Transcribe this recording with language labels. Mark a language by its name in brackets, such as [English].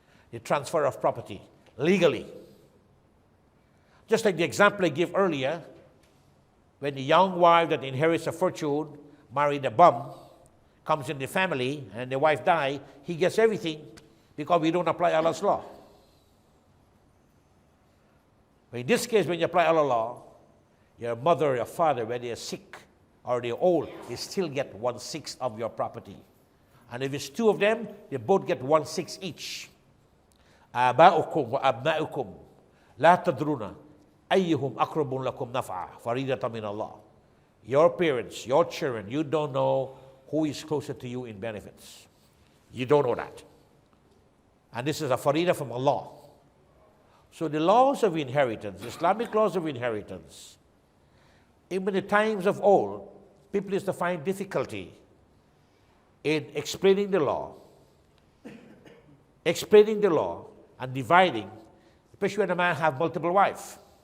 [English] The transfer of property, legally. Just like the example I gave earlier, when the young wife that inherits a fortune, married a bum, comes in the family, and the wife dies, he gets everything because we don't apply Allah's law. But in this case, when you apply Allah law, your mother or your father, when they are sick or they're old, they still get 1/6 of your property. And if it's two of them, they both get 1/6 each. [Arabic] آباؤكم وأبناؤكم لا تدرون أيهم أقرب لكم نفعا فريضة من الله. [English] Your parents, your children, you don't know who is closer to you in benefits. You don't know that. And this is a farida from Allah. So the laws of inheritance, Islamic laws of inheritance, even in the times of old, people used to find difficulty in explaining the law and dividing, especially when a man has multiple wives.